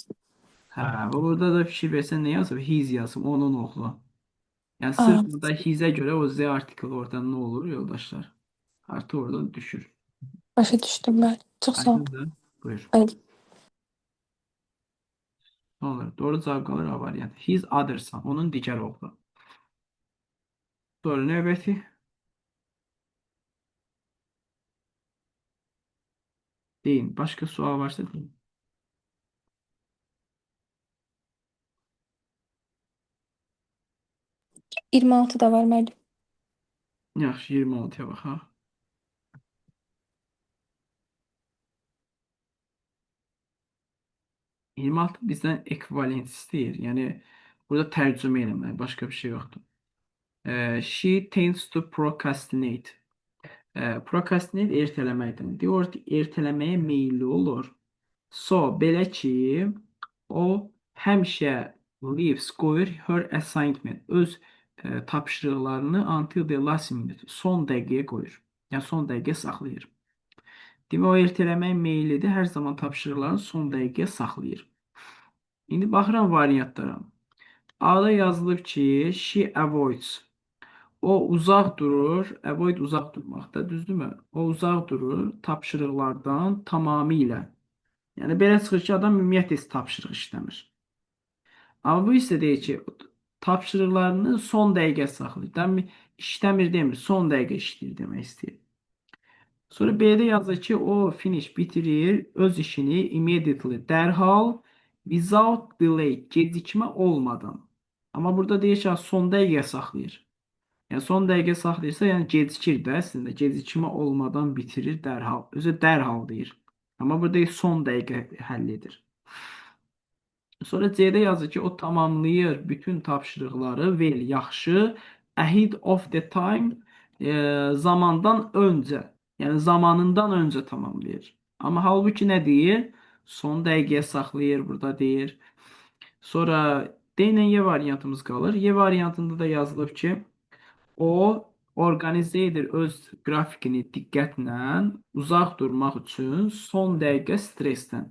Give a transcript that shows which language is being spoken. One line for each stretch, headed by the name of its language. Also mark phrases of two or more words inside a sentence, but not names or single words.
Azerbaijani: Hə, burada da fikir versən nə yazıb? His yazıb, onun oğlu. Yəni Aa, sırf burada hizə görə o Z article oradan nə olur yoldaşlar? Artı oradan düşür. başa düşdüm bəli. Çox sağ ol. Aydındır? Buyur. Bəli. Sonra doğru cavab qalır A variantı.
English: His other son.
Azerbaijani: Onun digər oğlu. Sonra növbəti. Deyin. Başqa sual varsa deyin. 26 da var müəllim. Yaxşı, 26-ya baxaq. %26 bizdən ekvivalent istəyir. Yəni burada tərcümə eləmək, başqa bir şey yoxdur.
English: She tends to procrastinate.
Azerbaijani: Procrastinate ertələməkdir. Deyir ki, ertələməyə meyilli olur. So, belə ki, o həmişə leaves, qoyur
English: her assignment,
Azerbaijani: öz tapşırıqlarını
English: until the last minute,
Azerbaijani: son dəqiqəyə qoyur. Yəni son dəqiqə saxlayır. Demək, o ertələməyə meyillidir, hər zaman tapşırıqlarını son dəqiqəyə saxlayır. İndi baxıram variantlara. A-da yazılıb ki,
English: she avoids.
Azerbaijani: O uzaq durur, avoid uzaq durmaqda, düzdürmü? O uzaq durur tapşırıqlardan tamamilə. Yəni belə çıxır ki, adam ümumiyyətlə heç tapşırıq işləmir. Amma bu isə deyir ki, tapşırıqlarını son dəqiqə saxlayır. Demək, işləmir demir, son dəqiqə işləyir demək istəyir. Sonra B'də yazır ki, o finish bitirir öz işini immediately, dərhal,
English: without delay,
Azerbaijani: gecikmə olmadan. Amma burada deyir ki, son dəqiqə saxlayır. Yəni son dəqiqə saxlayırsa, yəni gecikir də əslində, gecikmə olmadan bitirir dərhal. Özü dərhal deyir. Amma burada son dəqiqə həll edir. Sonra C'də yazır ki, o tamamlayır bütün tapşırıqları, well, yaxşı,
English: ahead of the time,
Azerbaijani: zamandan öncə. Yəni zamanından öncə tamamlayır. Amma halbuki nə deyir? Son dəqiqəyə saxlayır burada deyir. Sonra D ilə Y variantımız qalır. Y variantında da yazılıb ki, o orqanizə edir öz qrafikini diqqətlə uzaq durmaq üçün son dəqiqə stressdən.